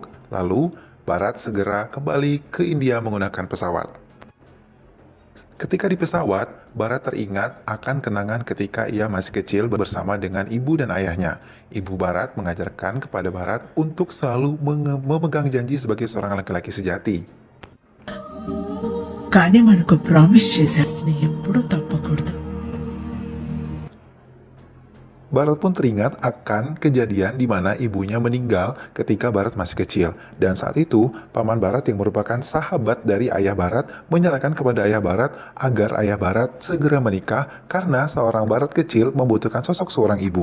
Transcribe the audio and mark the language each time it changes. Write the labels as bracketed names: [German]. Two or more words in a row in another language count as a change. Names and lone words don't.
[Indonesian] Lalu, Barat segera kembali ke India menggunakan pesawat. Ketika di pesawat, Barat teringat akan kenangan ketika ia masih kecil bersama dengan ibu dan ayahnya. Ibu Barat mengajarkan kepada Barat untuk selalu memegang janji sebagai seorang laki-laki sejati. [Telugu] కానీ మనకు ప్రామిస్ చేశారు ఎప్పుడూ తప్పకూడదు. [Indonesian] Barat pun teringat akan kejadian di mana ibunya meninggal ketika Barat masih kecil. Dan saat itu, paman Barat yang merupakan sahabat dari ayah Barat menyarankan kepada ayah Barat agar ayah Barat segera menikah karena seorang Barat kecil membutuhkan sosok seorang ibu.